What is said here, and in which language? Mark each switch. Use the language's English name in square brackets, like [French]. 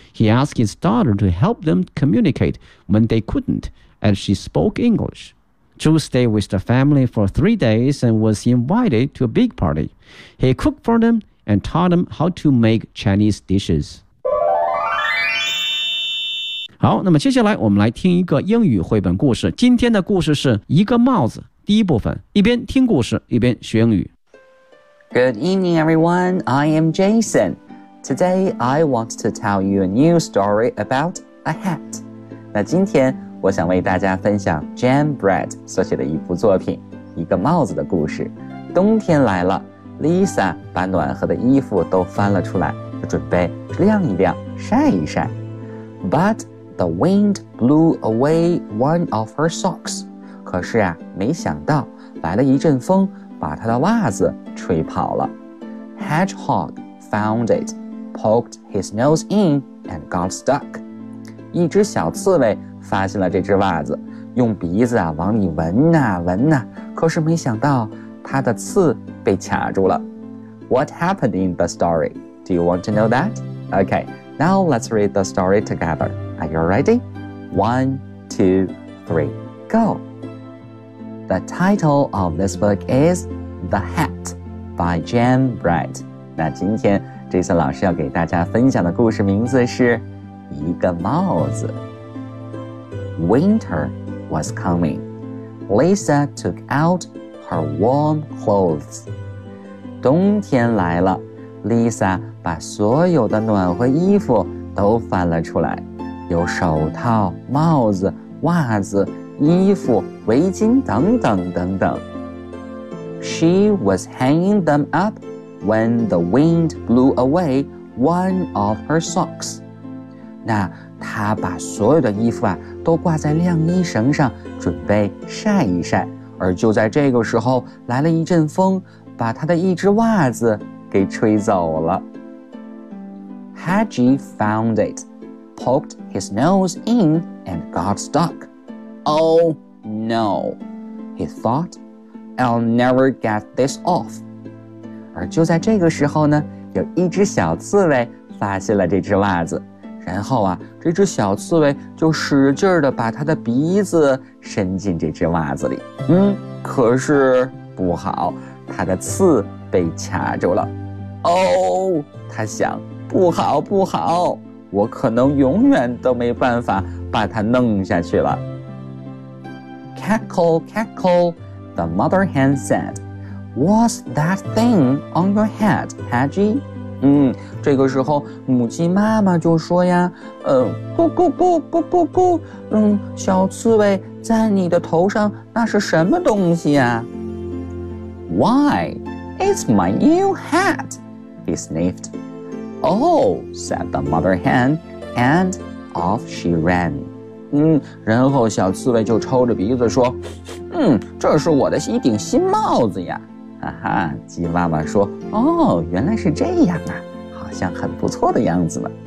[English] He asked his daughter to help them communicate when they couldn't, as she spoke English. Zhu stayed with the family for 3 days and was invited to a big party. He cooked for them and taught them how to make Chinese dishes. [Chinese] 好，那么接下来我们来听一个英语绘本故事。今天的故事是一个帽子，第一部分，一边听故事，一边学英语。 [English] Good evening, everyone. I am Jason. Today, I want to tell you a new story about a hat. [Chinese] 那今天我想为大家分享 Jan Brett 所写的一部作品，一个帽子的故事。冬天来了， Lisa 把暖和的衣服都翻了出来，准备晾一晾，晒一晒。 [English] But,The wind blew away one of her socks. [Chinese] 可是啊，没想到来了一阵风，把他的袜子吹跑了。 [English] Hedgehog found it, poked his nose in, and got stuck. [Chinese] 一只小刺猬发现了这只袜子，用鼻子啊往里闻啊闻啊，可是没想到它的刺被卡住了。 [English] What happened in the story? Do you want to know that? Okay, now let's read the story together. Are you ready? 1, 2, 3, go! The title of this book is The Hat by Jan Bright. [Chinese] 那今天这次老师要给大家分享的故事名字是一个帽子。 [English] Winter was coming. Lisa took out her warm clothes. [Chinese] 冬天来了， Lisa 把所有的暖和衣服都翻了出来，有手套、帽子、袜子、衣服、围巾等等等等。 [English] She was hanging them up when the wind blew away one of her socks. [Chinese] 那她把所有的衣服啊都挂在晾衣绳上准备晒一晒，而就在这个时候来了一阵风，把她的一只袜子给吹走了。 [English] Hedgie found it, poked his nose in and got stuck. Oh, no, he thought, I'll never get this off. [Chinese] 而就在这个时候呢，有一只小刺猬发现了这只袜子，然后啊，这只小刺猬就使劲地把它的鼻子伸进这只袜子里。可是不好，它的刺被卡住了。哦，它想，不好不好，我可能永远都没办法把它弄下去了。 [English] Cackle, cackle, the mother hen said. What's that thing on your head, Hedgie? [Chinese] 这个时候母鸡妈妈就说呀，咕咕咕咕咕咕，小刺猬在你的头上那是什么东西呀？ [English] Why, it's my new hat, he sniffed. Oh, said the mother hen, and off she ran. [Chinese] 然后小刺猬就抽着鼻子说，这是我的一顶新帽子呀。哈哈，鸡妈妈说，哦，原来是这样啊，好像很不错的样子呢。